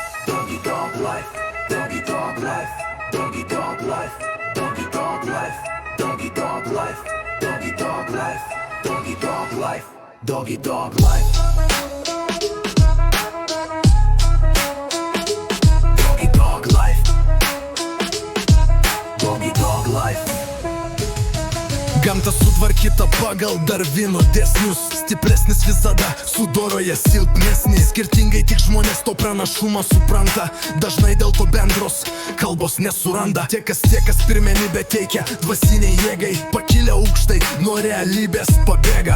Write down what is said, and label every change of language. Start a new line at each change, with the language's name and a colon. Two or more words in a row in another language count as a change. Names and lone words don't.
English: Doggy dog life, doggy dog life, doggy dog life, doggy dog life, doggy dog life, doggy dog life, doggy dog life, doggy dog life. Doggy dog life, doggy dog life.
Lithuanian: Gamta sutvarkyta pagal Darvino dėsnius. Stipresnis visada sudoroja silpnesnį. Skirtingai tik žmonės to pranašumą supranta. Dažnai dėl to bendros kalbos nesuranda. Tie, kas pirmenybę teikia dvasiniai jėgai, pakilę aukštai nuo realybės pabėga.